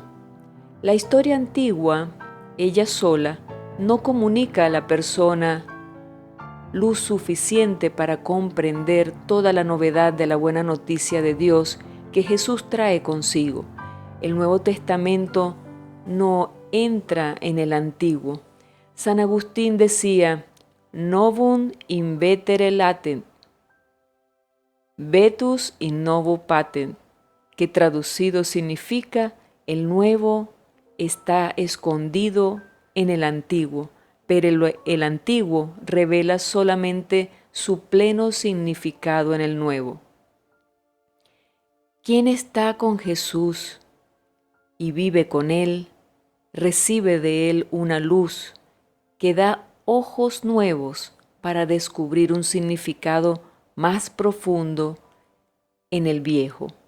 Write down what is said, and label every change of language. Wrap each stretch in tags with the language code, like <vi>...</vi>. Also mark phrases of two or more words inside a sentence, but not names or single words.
<es>La historia antigua, ella sola, no comunica a la persona luz suficiente para comprender toda la novedad de la buena noticia de Dios que Jesús trae consigo. El Nuevo Testamento no entra en el Antiguo. San Agustín decía:</es> <la>novum invetere latent, vetus in novo patent,</la> <es>que traducido significa: el nuevo está escondido en el antiguo, pero el antiguo revela solamente su pleno significado en el nuevo. Quien está con Jesús y vive con Él, recibe de Él una luz que da ojos nuevos para descubrir un significado más profundo en el viejo.</es>